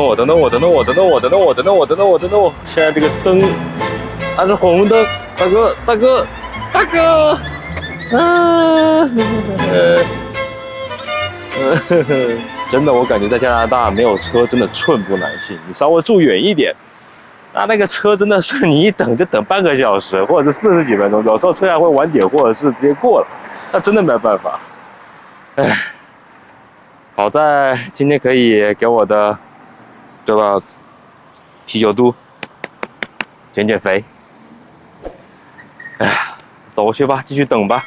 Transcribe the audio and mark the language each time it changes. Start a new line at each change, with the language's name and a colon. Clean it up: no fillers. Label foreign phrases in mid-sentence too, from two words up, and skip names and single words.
Chinese: 现在这个灯还是红灯，大哥！真的，我感觉在加拿大没有车真的寸步难行。你稍微住远一点，那个车真的是你一等就等半个小时，或者是40 幾分鐘，有時候車還會晚點，或者是直接過了，那真的沒辦法。唉。好在今天可以給我的這個啤酒肚減肥。哎呀，走過去吧，繼續等吧。